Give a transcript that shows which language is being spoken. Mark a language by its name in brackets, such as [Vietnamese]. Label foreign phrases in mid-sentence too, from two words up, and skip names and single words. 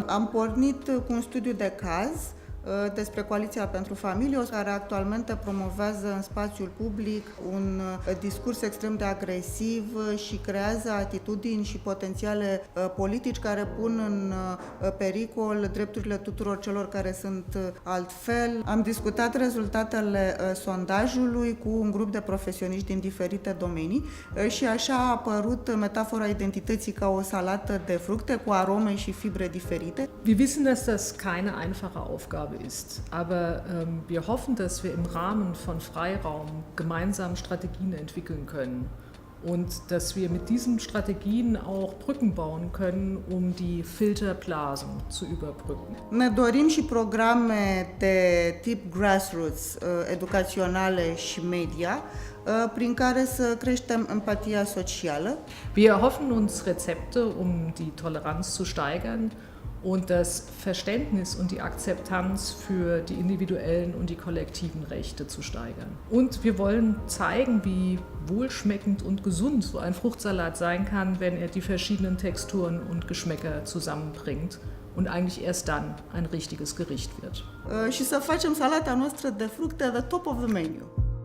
[Romanian] Am pornit cu un studiu de caz despre Coaliția pentru Familie, care actualmente promovează în spațiul public un discurs extrem de agresiv și creează atitudini și potențiale politici care pun în pericol drepturile tuturor celor care sunt altfel. Am discutat rezultatele sondajului cu un grup de profesioniști din diferite domenii și așa a apărut metafora identității ca o salată de fructe cu arome și fibre diferite. [German] Wir wissen, dass das keine einfache Aufgabe ist, aber wir hoffen, dass wir im Rahmen von Freiraum gemeinsam Strategien entwickeln können und dass wir mit diesen Strategien auch Brücken bauen können, um die Filterblasen zu überbrücken. [Romanian] Ne dorim și programe de tip grassroots, educaționale și media, prin care să creștem empatia socială. [German] Wir erhoffen uns Rezepte, um die Toleranz zu steigern und das Verständnis und die Akzeptanz für die individuellen und die kollektiven Rechte zu steigern. Und wir wollen zeigen, wie wohlschmeckend und gesund so ein Fruchtsalat sein kann, wenn er die verschiedenen Texturen und Geschmäcker zusammenbringt und eigentlich erst dann ein richtiges Gericht wird. [Romanian] Și să facem salata noastră de fructe [English] at the top of the menu.